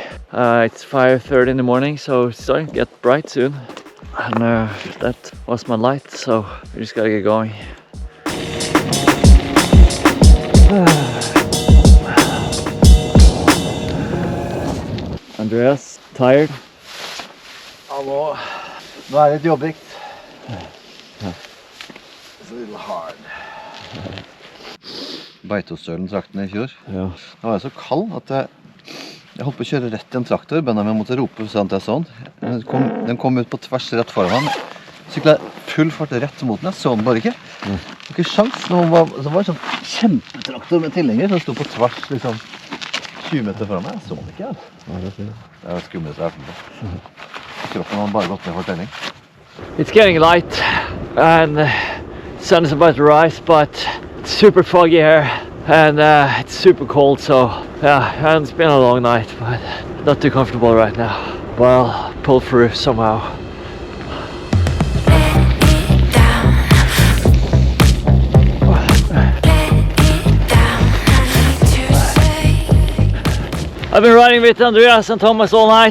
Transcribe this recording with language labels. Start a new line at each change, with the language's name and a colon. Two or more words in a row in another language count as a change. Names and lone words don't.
English: It's 5:30 in the morning, so it's starting to get bright soon. And that was my light, so we just gotta get going. Andreas, tired?
Norwegian: Nå er det litt jobbigt.
English: It's a little hard.
Norwegian: Beitostølen-traktene i fjor. Ja. Det var så kald at jeg holdt på å kjøre rett i en traktor. Bøndene måtte rope sånn at jeg så den. Den kom ut på tvers rett foran meg. Syklet full fart rett mot den. Jeg så den bare ikke. Det var ikke sjans. Det var en sånn kjempetraktor med tilhenger som sto på tvers liksom 20 meter foran meg. Jeg så den ikke. Det var skummelt å være på. Kroppen hadde bare gått ned for telling.
English: It's getting light and the sun is about to rise, but it's super foggy here and it's super cold, so yeah, and it's been a long night, but not too comfortable right now. But I'll pull through somehow. I've been riding with Andreas and Thomas all night.